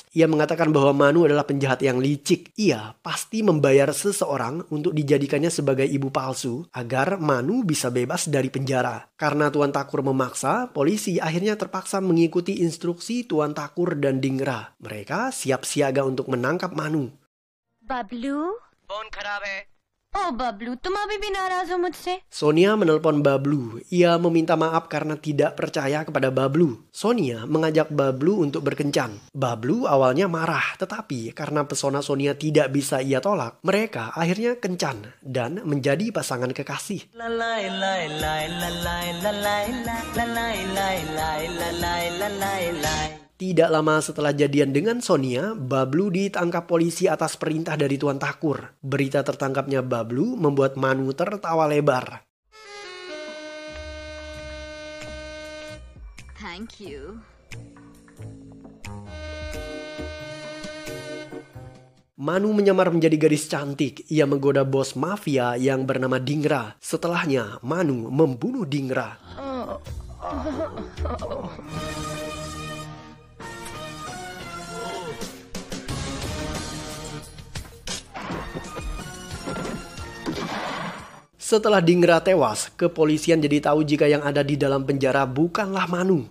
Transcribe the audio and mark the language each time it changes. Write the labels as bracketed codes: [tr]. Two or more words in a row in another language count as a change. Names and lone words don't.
[id] Ia mengatakan bahwa Manu adalah penjahat yang licik. Ia pasti membayar seseorang untuk dijadikannya sebagai ibu palsu agar Manu bisa bebas dari penjara. Karena Tuan Takur memaksa, polisi akhirnya terpaksa mengikuti instruksi Tuan Takur dan Dingra. Mereka siap siaga untuk menangkap Manu. [hi] बबलू फोन खराब है। ओ बबलू तुम अभी भी नाराज हो मुझसे? [id] Sonia menelpon Bablu. Ia meminta maaf karena tidak percaya kepada Bablu. Sonia mengajak Bablu untuk berkencan. Bablu awalnya marah, tetapi karena pesona Sonia tidak bisa ia tolak, mereka akhirnya kencan dan menjadi pasangan kekasih. Tidak lama setelah jadian dengan Sonia, Bablu ditangkap polisi atas perintah dari Tuan Takur. Berita tertangkapnya Bablu membuat Manu tertawa lebar. [en] Thank you. [id] Manu menyamar menjadi gadis cantik. Ia menggoda bos mafia yang bernama Dingra. Setelahnya, Manu membunuh Dingra. Setelah Dingra tewas, kepolisian jadi tahu jika yang ada di dalam penjara bukanlah Manu.